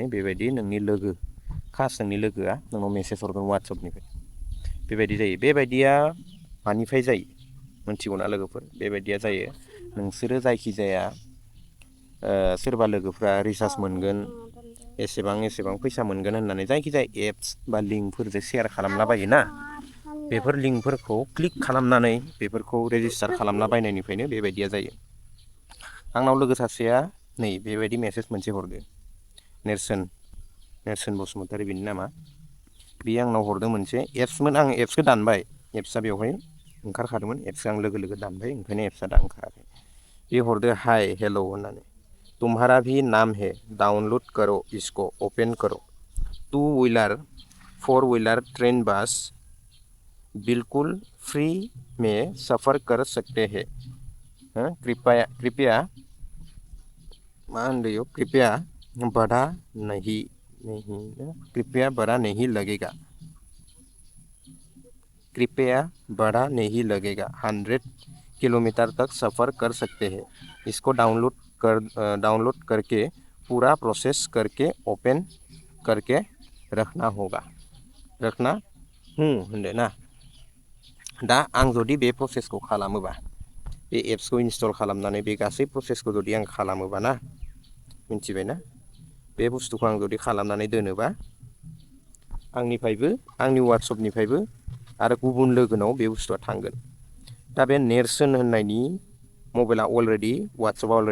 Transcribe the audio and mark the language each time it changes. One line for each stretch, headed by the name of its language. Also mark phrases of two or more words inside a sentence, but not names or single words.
Bodo: बेबायदि नोंनि लोगो खास नोंनि लोगोआ नोंनाव मेसेज हरगोन वाट्सएपनिफ्राय बेबायदि जायो बेबायदिया मानिफ्राय जायो मोनथिगौना लोगोफोर बेबायदिया जायो नोंसोरो जायखिजाया सोरबा लोगोफ्रा रिसार्ज मोनगोन एसेबां फैसा मोनगोन होननानै जायखिजाया एप्स बा लिंकफोरजों शेयार खालामला बायोना बेफोर लिंकफोरखौ क्लिक खालामनानै बेफोरखौ रेजिस्टार खालामला बायनायनिफ्रायनो बेबायदिया जायो आंनाव लोगो सासेया नै बेबायदि मेसेज मोनसे हरदो नेरसोन बसुमतारी बिनि नामा बे आंनाव हरदों मोनसे एप्समोन आं एप्सखौ दानबाय एप्सआ बेवहाय ओंखारखादोंमोन एप्सखौ आं लोगो दानबाय ओंखायनो एप्सआ दा ओंखाराखै बे हरदो हाय हेल' होननानै
Hindi: तुम्हारा भी नाम है डाउनलोड करो इसको ओपन करो 2 व्हीलर 4 व्हीलर ट्रेन बस बिल्कुल फ्री में सफ़र कर सकते हैं कृपया
Bodo: मा होनदों
Hindi: कृपया बड़ा नहीं लगेगा कृपया बड़ा नहीं लगेगा 100 किलोमीटर तक सफ़र कर सकते हैं इसको डाउनलोड करके पूरा प्रोसेस करके ओपन करके रखना
Bodo: होनदो ना दा आं जुदि बे प्रसेसखौ खालामोबा बे एप्सखौ इनस्टल खालामनानै बे गासै प्रसेसखौ जुदि आं खालामोबा ना मिथिबायना बे बुस्थुखौ आं जुदि खालामनानै दोनोबा आंनिफ्रायबो आंनि वाट्सएपनिफ्रायबो आरो गुबुन लोगोनाव बे बुस्थुआ थांगोन दा बे नेरसोन होननायनि मबाइला अलरेडि वाट्सएपआ